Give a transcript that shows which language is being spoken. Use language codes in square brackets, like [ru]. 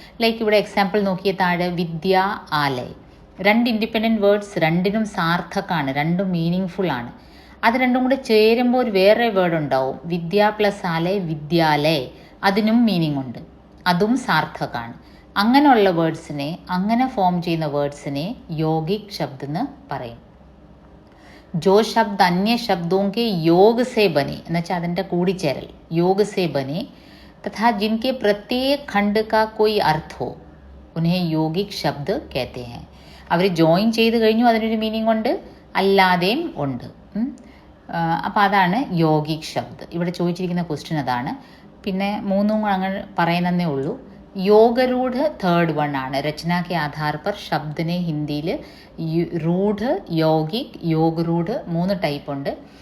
[ml] Like ഇവിടെ example നോക്കിയ താഴെ വിദ്യ, ആലയ്, 2 independent words, രണ്ടിനും സാർത്ഥക്കാണ്, രണ്ടും മീനിങ് ഫുൾ ആണ്. അത് രണ്ടും കൂടെ ചേരുമ്പോൾ ഒരു വേറെ വേർഡ് ഉണ്ടാവും, വിദ്യ പ്ലസ് ആലയ്, വിദ്യാലയ്, അതിനും മീനിങ് ഉണ്ട്, അതും സാർത്ഥകാണ്. അങ്ങനെയുള്ള വേർഡ്സിനെ, അങ്ങനെ ഫോം ചെയ്യുന്ന വേർഡ്സിനെ യോഗിക് ശബ്ദ് എന്ന് പറയും. [hi] जो शब्द अन्य शब्दों के योग से बने [ml] എന്ന് വെച്ചാൽ അതിൻ്റെ കൂടിച്ചേരൽ [hi] योग से बने तथा जिनके प्रत्येक खंड का कोई अर्थ हो उन्हें यौगिक शब्द कहते हैं. [ml] അവർ ജോയിൻ ചെയ്ത് കഴിഞ്ഞു, അതിനൊരു മീനിങ് ഉണ്ട്, അല്ലാതെയും ഉണ്ട്. അപ്പോൾ അതാണ് യോഗിക് ശബ്ദ്. ഇവിടെ ചോദിച്ചിരിക്കുന്ന ക്വസ്റ്റ്യൻ അതാണ്. പിന്നെ മൂന്നും അങ്ങനെ പറയുന്നതേ ഉള്ളൂ. യോഗരൂഢ് തേർഡ് വൺ ആണ്. രചന [hi] के आधार पर [ml] ശബ്ദിനെ ഹിന്ദിയിൽ റൂഢ്, യോഗിക്, യോഗരൂഢ് 3 ടൈപ്പ് ഉണ്ട്.